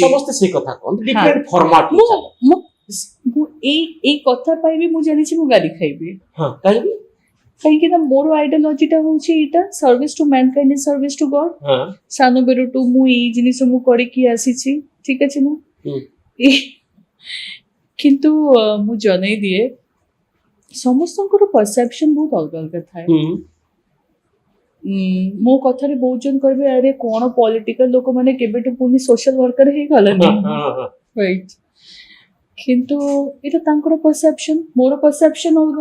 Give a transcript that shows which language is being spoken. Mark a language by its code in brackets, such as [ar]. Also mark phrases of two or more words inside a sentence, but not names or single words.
[or] ସମସ୍ତେ ସେଇ କଥା କହନ୍ତି, [en] different format. [or] ମୁଁ ଏଇ କଥା ପାଇଁ ବି ମୁଁ ଜାଣିଛି ମୁଁ ଗାଲି ଖାଇବି। କାହିଁକି? କାହିଁକି ନା ମୋର ଆଇଡିଓଲୋଜିଟା ହଉଛି ଏଇଟା, [en] service to mankind is service to God. [or] ସାନ ବେଳଠୁ ମୁଁ ଏଇ ଜିନିଷ ମୁଁ କରିକି ଆସିଛି, [bn] ঠিক আছে না [or] ହୁଁ। କିନ୍ତୁ ମୁଁ ଜଣେଇ ଦିଏ ସମସ୍ତଙ୍କର ପରସେପସନ ବହୁତ ଅଲଗା ଅଲଗା ଥାଏ। ମୋ କଥାରେ ବହୁତ ଜଣ କହିବେ ଆରେ କଣ ପଲିଟିକାଲ ଲୋକମାନେ କେବେଠୁ ପୁଣି [en] social worker [or] ହେଇଗଲାନି ରାଇଟ୍, କିନ୍ତୁ ଏଇଟା ତାଙ୍କର ପରସେପସନ, ମୋର ପରସେପସନ ଅଲଗା।